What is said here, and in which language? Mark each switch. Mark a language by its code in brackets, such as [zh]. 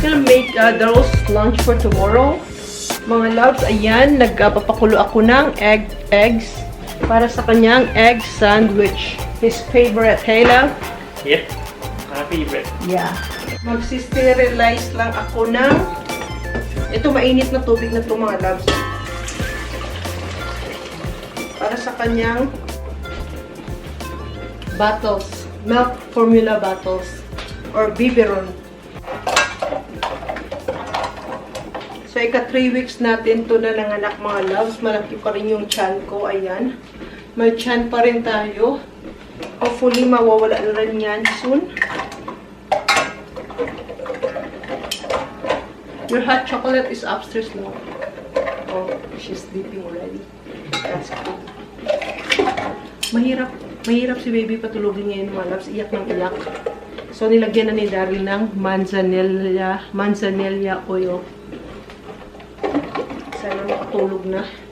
[en] Make Daryl's lunch for tomorrow. [tl] Mga loves, ayan, nagpapakulo ako ng eggs para sa kanyang egg sandwich. [en] His favorite, hey love? Yep, my favorite. Yeah. [tl] Magsisterilize lang ako ng ito mainit na tubig na ito mga loves. Para sa kanyang bottles, milk formula bottles or biberon. So, ika 3 weeks natin to na nanganak mga loves. Malaki pa rin yung chan ko. Ayan. May chan pa rin tayo. Hopefully, mawawala na rin yan soon. [en] Your hot chocolate is upstairs now. Oh, she's sleeping already. That's good. [tl] Mahirap si baby patulogin ngayon mga loves. Iyak ng iyak. So, nilagyan na ni Daryl ng manzanilla oil. Sana makatulog na.